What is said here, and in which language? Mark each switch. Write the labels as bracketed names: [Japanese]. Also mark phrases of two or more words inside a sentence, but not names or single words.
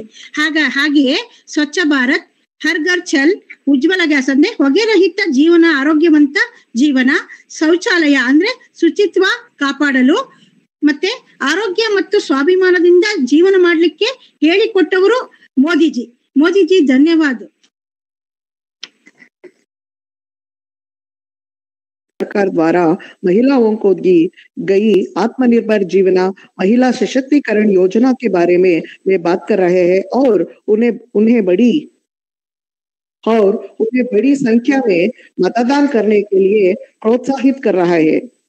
[Kannada] ಹಾಗೆಯೇ ಸ್ವಚ್ಛ ಭಾರತ್, ಹರ್ ಘರ್ ಛಲ್, ಉಜ್ವಲ ಗ್ಯಾಸ್ ಅಂದ್ರೆ ಹೊಗೆ ರಹಿತ ಜೀವನ, ಆರೋಗ್ಯವಂತ ಜೀವನ, ಶೌಚಾಲಯ ಅಂದ್ರೆ ಶುಚಿತ್ವ ಕಾಪಾಡಲು, ಮತ್ತೆ ಆರೋಗ್ಯ ಮತ್ತು ಸ್ವಾಭಿಮಾನದಿಂದ ಜೀವನ ಮಾಡ್ಲಿಕ್ಕೆ ಹೇಳಿಕೊಟ್ಟವರು ಮೋದಿಜಿ ಧನ್ಯವಾದ. [Hindi] सरकार द्वारा महिलाओं को दी गई आत्मनिर्भर जीवन, महिला सशक्तिकरण योजना के बारे में वे बात कर रहे हैं, और उन्हें बड़ी संख्या में मतदान करने के लिए प्रोत्साहित कर रहा है।